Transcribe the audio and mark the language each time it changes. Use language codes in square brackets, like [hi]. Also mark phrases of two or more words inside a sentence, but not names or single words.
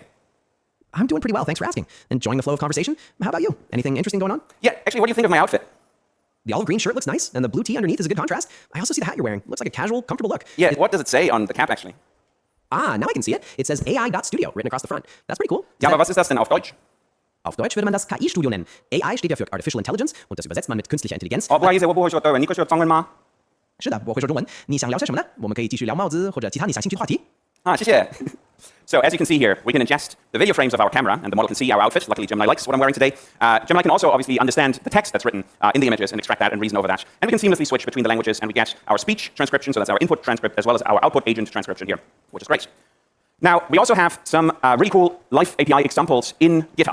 [en] I'm doing pretty well, thanks for asking. Enjoying the flow of conversation. How about you? Anything interesting going on? Yeah, actually, what do you think of my outfit? The olive green shirt looks nice, and the blue tee underneath is a good contrast. I also see the hat you're wearing. Looks like a casual, comfortable look. Yeah, what does it say on the cap, actually? Ah, now I can see it. It says AI.studio written across the front. That's pretty cool. [de] Ja, aber was ist das denn auf Deutsch? Auf Deutsch würde man das KI-Studio nennen. AI steht ja für [en] Artificial Intelligence [de] und das übersetzt man mit künstlicher Intelligenz. [zh] 不好意思，我不会说德文，你可以说中文吗？是的，我会说中文。你想聊些什么呢？我们可以继续聊帽子或者其他你感兴趣的话题。 [en] Ah, 谢谢。So as you can see here, we can ingest the video frames of our camera, and the model can see our outfit. Luckily, Gemini likes what I'm wearing today. Gemini can also obviously understand the text that's written in the images and extract that and reason over that. And we can seamlessly switch between the languages, and we get our speech transcription, so that's our input transcript, as well as our output agent transcription here, which is great. Now, we also have some really cool Life API examples in GitHub.